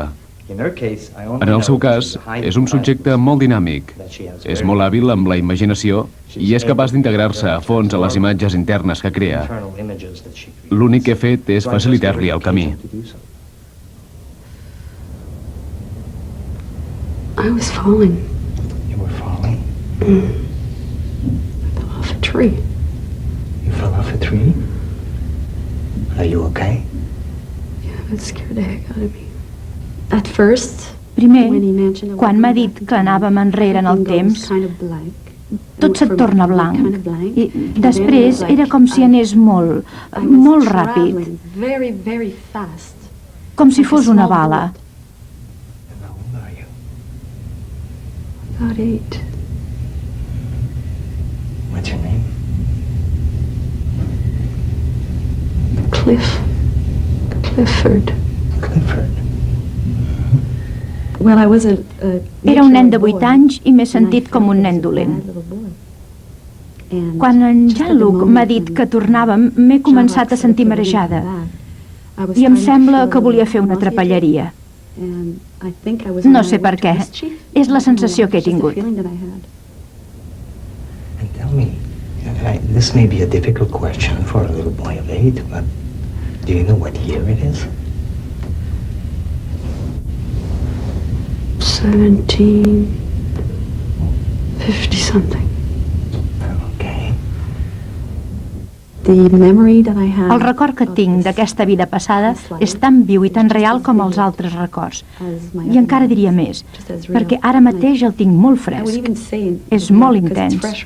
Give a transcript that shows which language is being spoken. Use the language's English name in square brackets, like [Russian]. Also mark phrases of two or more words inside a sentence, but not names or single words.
[Catalan] En el seu cas, és un subjecte molt dinàmic, és molt hàbil amb la imaginació i és capaç d'integrar-se a fons a les imatges internes que crea. L'únic que he fet és facilitar-li el camí. [English] I was falling. You were falling? I fell off a tree. You fell off a tree? Are you okay? Yeah, it scared the heck out of me. At first, [Catalan] Primer, quan m'ha dit que anàvem enrere en el temps, tot se't torna blanc. I després era com si anés molt, molt ràpid. Com si fos una bala. [English] About 8. What's your name? Clifford. Clifford. Well, I was [Catalan] Era un nen de 8 anys i m'he sentit com un nen dolent. Quan en Jean-Luc m'ha dit que tornàvem, m'he començat a sentir marejada. I em sembla que volia fer una trapelleria. No sé per què. És la sensació que he tingut. [English] And tell me, this may be a difficult question for a little boy of 8, but do you know what year it is? 1750 something. Okay. [Catalan] El record que tinc d'aquesta vida passada és tan viu i tan real com els altres records. I encara diria més, perquè ara mateix el tinc molt fresc. És molt intens.